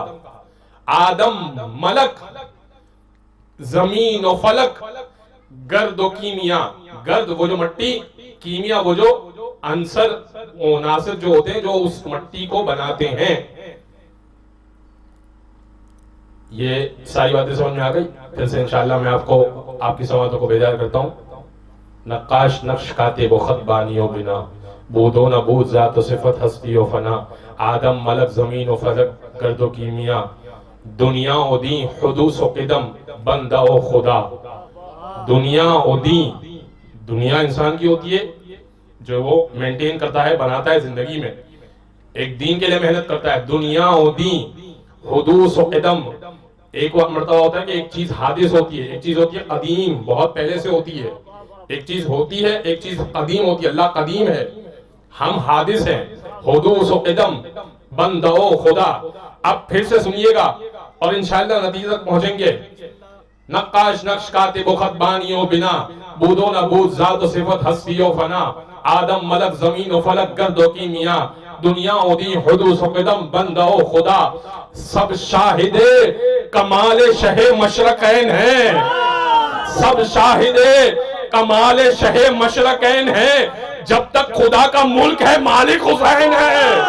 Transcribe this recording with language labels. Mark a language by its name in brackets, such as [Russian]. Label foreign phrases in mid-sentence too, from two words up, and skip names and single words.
[Urdu] آدم ملک زمین و فلک گرد و کیمیا. گرد وہ جو مٹی، کیمیا وہ جو عنصر عناصر جو ہوتے ہیں جو اس مٹی کو بناتے ہیں. یہ ساری باتیں سمجھ میں آ گئی. پھر سے انشاءاللہ میں آپ کو آپ کی سماعتوں کو بیدار کرتا ہوں. نقاش نقش کاتب و خط بانی و بنا. بود و نبود ذات و صفت ہستی و فنا. آدم ملک زمین و فلک گرد و کیمیا. دنیا و دین حدوث و قدم بندہ و خدا. دنیا و دین، دنیا انسان کی ہوتی ہے جو وہ مینٹین کرتا ہے، بناتا ہے زندگی میں. ایک دین کے لیے محنت کرتا ہے. دنیا و دین حدوث و قدم. ایک وقت مرتبہ ہوتا ہے کہ ایک چیز حادث ہوتی ہے، ایک چیز ہوتی ہے قدیم، بہت پہلے سے ہوتی ہے. ایک چیز ہوتی ہے، ایک چیز قدیم ہوتی ہے. اللہ قدیم ہے، ہم حادث ہیں. حدوث و قدم بندہ و خدا. اب پھر سے سنیے گا اور انشاءاللہ نتیجہ تک پہنچیں گے. نقاش نقش کاتب و خط بانی و بنا. بود و نبود ذات و صفت ہستی و فنا. آدم ملک زمین و فلک گرد و کیمیا. دنیا و دین حدوث و قدم بندہ و خدا. سب شاہد کمال شہ مشرقین ہیں. سب شاہد کمال شہ مشرقین ہیں. جب تک خدا کا ملک ہے مالک حسین ہے.